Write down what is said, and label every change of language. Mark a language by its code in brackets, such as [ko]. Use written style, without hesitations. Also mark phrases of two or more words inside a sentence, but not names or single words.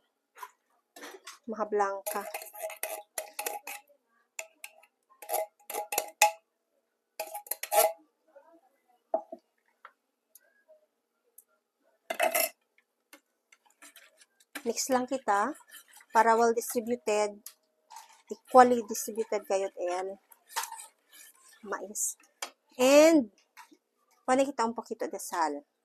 [hil] Maja Blanca. Mix lang kita para [en] well distributed, equally distributed [hil] kayot mais. And, [es] pwede kita un poquito de sal.